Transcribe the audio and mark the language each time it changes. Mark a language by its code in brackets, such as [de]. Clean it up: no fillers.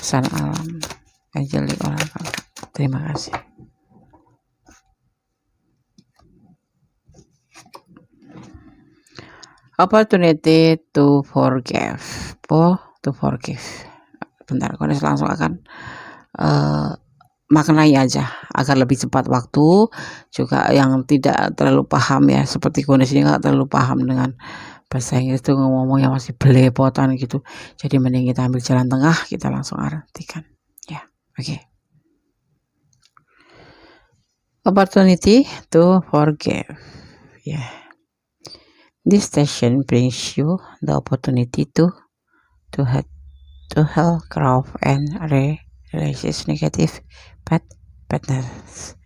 [id] Pesan alam Angelic Oracle Cards. Terima kasih. [en] Opportunity to forgive. To forgive. [id] Bentar, Kones langsung akan maknai aja agar lebih cepat waktu, juga yang tidak terlalu paham ya, seperti Kones ini nggak terlalu paham dengan bahasa Inggris itu, ngomongnya masih belepotan gitu, jadi mending kita ambil jalan tengah, kita langsung artikan ya. Oke. [en] Opportunity to forgive. Yeah. This station brings you the opportunity to help grow and realize negative patterns.